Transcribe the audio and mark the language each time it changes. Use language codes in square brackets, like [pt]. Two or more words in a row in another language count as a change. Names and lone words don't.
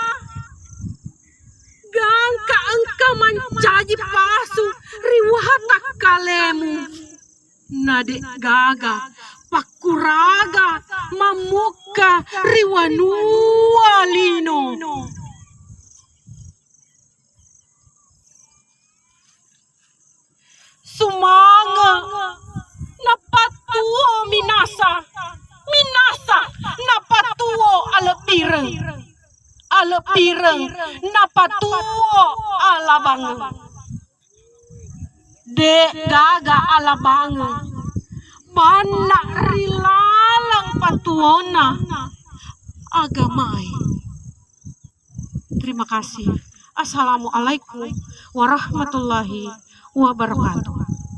[bug] gangka engka mancaji pasu riwata kalemu nade gaga pakuraga mamuka riwanua lino sumanga napatuo minasa napatuo alepireng napatuo alabang de gaga alabang bana rilalang patuona agamai. [id] Terima kasih. [ar] Assalamualaikum warahmatullahi wabarakatuh.